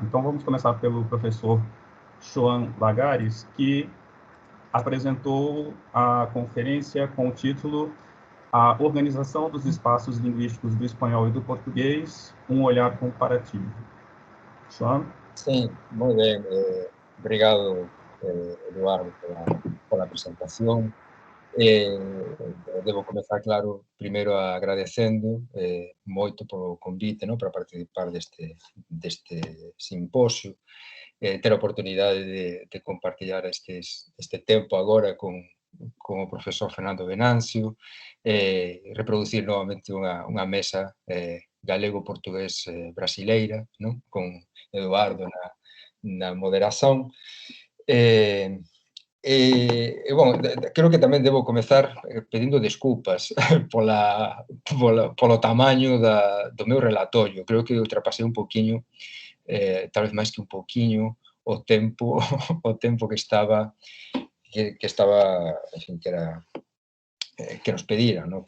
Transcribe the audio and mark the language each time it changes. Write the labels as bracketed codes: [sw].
[pt] Então, vamos começar pelo professor João Lagares, que apresentou a conferência com o título A Organização dos Espaços Linguísticos do Espanhol e do Português, um olhar comparativo. João? [es] Sim, muy bien. [pt] Obrigado, [es] Eduardo, por la presentación. [gl] Devo comenzar, claro, primeiro agradecendo moito polo convite, no, para participar deste simposio, ter a oportunidade de compartillar este tempo agora con o profesor Fernando Venâncio, reproducir novamente unha mesa galego-portugués brasileira, no? Con Eduardo na moderación. Bueno, creo que tamén debo comezar pedindo desculpas polo tamaño do meu relatorio. Creo que ultrapasei un poquinho, tal vez máis que un poquinho, o tempo que estaba, en fin, que nos pedira, no?